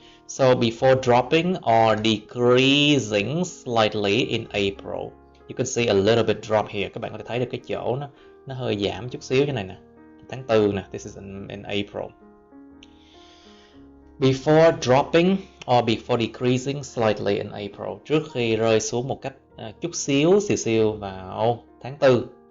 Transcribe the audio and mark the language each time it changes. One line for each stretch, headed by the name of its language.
English: So before dropping or decreasing slightly in April. You can see a little bit drop here.
Vietnamese: Các bạn có thể thấy được cái chỗ nó hơi giảm chút xíu cái này nè. Tháng 4 nè,
English: this is in April. Before dropping or before decreasing slightly in April.
Vietnamese: Trước khi rơi xuống một cách chút xíu xìu vào tháng 4.